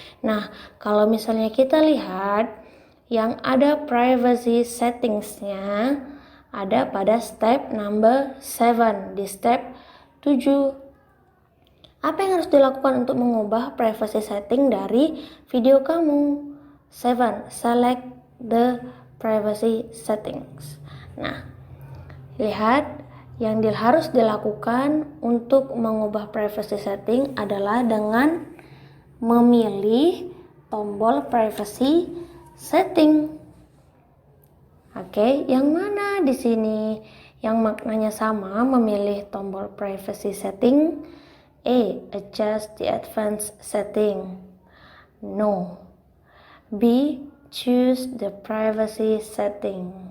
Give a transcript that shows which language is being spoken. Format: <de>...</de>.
<id>Nah, kalau misalnya kita lihat yang ada privacy settingsnya ada pada step number 7, di step 7. Apa yang harus dilakukan untuk mengubah privacy setting dari video kamu? 7.</id> <en>Select the privacy settings.</en> <id>Nah, lihat yang harus dilakukan untuk mengubah privacy setting adalah dengan memilih tombol privacy setting. Oke, yang mana di sini yang maknanya sama memilih tombol privacy setting? A.</id> <en>Adjust the advanced setting. No. B. Choose the privacy setting.</en>